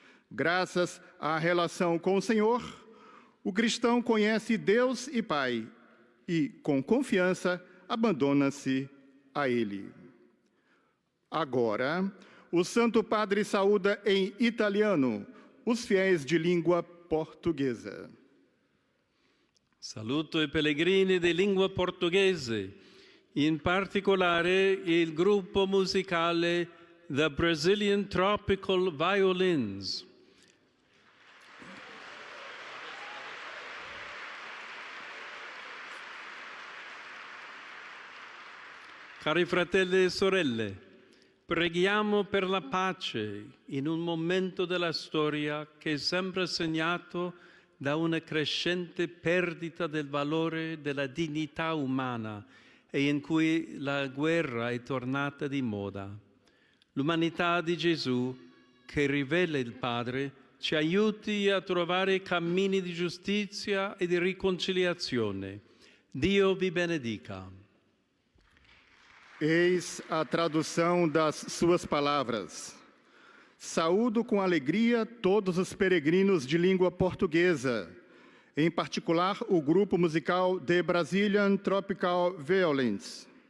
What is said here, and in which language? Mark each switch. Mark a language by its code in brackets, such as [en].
[pt] Graças à relação com o Senhor, o cristão conhece Deus e Pai e, com confiança, abandona-se a Ele. Agora, o Santo Padre saúda em italiano os fiéis de língua portuguesa. [it] Saluto i pellegrini di lingua portoghese, in particolare il gruppo musicale The Brazilian Tropical Violins. Cari fratelli e sorelle, preghiamo per la pace in un momento della storia che è sempre segnato da una crescente perdita del valore della dignità umana e in cui la guerra è tornata di moda. L'umanità di Gesù, che rivela il Padre, ci aiuti a trovare cammini di giustizia e di riconciliazione. Dio vi benedica. [pt] Eis a tradução das suas palavras. Saúdo com alegria todos os peregrinos de língua portuguesa, em particular o grupo musical The Brazilian Tropical Violins.